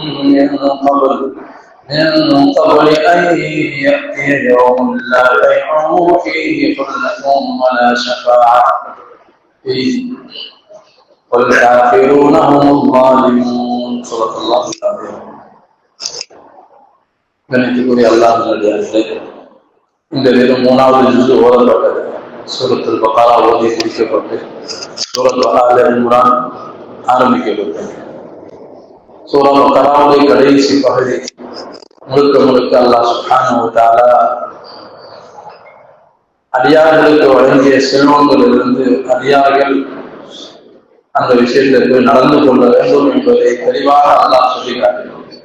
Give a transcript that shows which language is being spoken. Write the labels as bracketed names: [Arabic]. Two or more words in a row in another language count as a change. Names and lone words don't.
[Arabic] من قبل أن يأتي يوم لا بيع فيه خلة ولا شفاعة فيه والكافرون هم الظالمون. صدق الله العظيم. [Tamil] கணித்துக்குரிய அல்லாஹ் நல்லடியார்களே, இந்த வெறும் 3வது ஜுஸ் ஓதப்பட்டது. சூரத்துல் பக்ரா ஓதி முடிக்கப்பட்டு சூரத்துல் ஆல இம்ரான் ஆரம்பிக்கப்பட்டது. சூரா பக்ராவுடைய கடைசி பகுதி முழுக்க முழுக்க [Arabic] الله سبحانه وتعالى [Tamil] அடியார்களுக்கு வழங்கிய செல்வங்களிலிருந்து அடியார்கள் அந்த விஷயத்திற்கு நடந்து கொள்ள வேண்டும் என்பதை தெளிவாக அல்லாஹ் சொல்லி காட்டினார்.